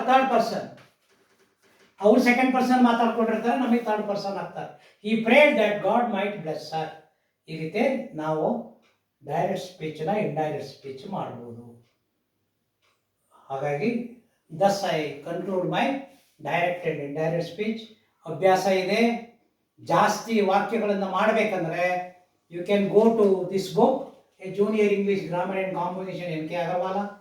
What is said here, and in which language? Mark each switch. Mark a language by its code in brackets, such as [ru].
[kn] Third person, ಅವ್ರು second person ಮಾತಾಡ್ಕೊಂಡಿರ್ತಾರೆ, ನಮಗೆ third person ಆಗ್ತಾರೆ. [en] he prayed that God might bless her. [kn] ಈ ರೀತಿ ನಾವು ಡೈರೆಕ್ಟ್ ಸ್ಪೀಚ್ನ ಇಂಡೈರೆಕ್ಟ್ ಸ್ಪೀಚ್ ಮಾಡ್ಬೋದು. [en] ಹಾಗಾಗಿ thus I conclude my direct and indirect speech. ಅಭ್ಯಾಸ ಇದೆ. [kn] ಜಾಸ್ತಿ ವಾಕ್ಯಗಳನ್ನು ಮಾಡಬೇಕಂದ್ರೆ [en] You can go to this book, a junior English grammar and composition NK Agarwal.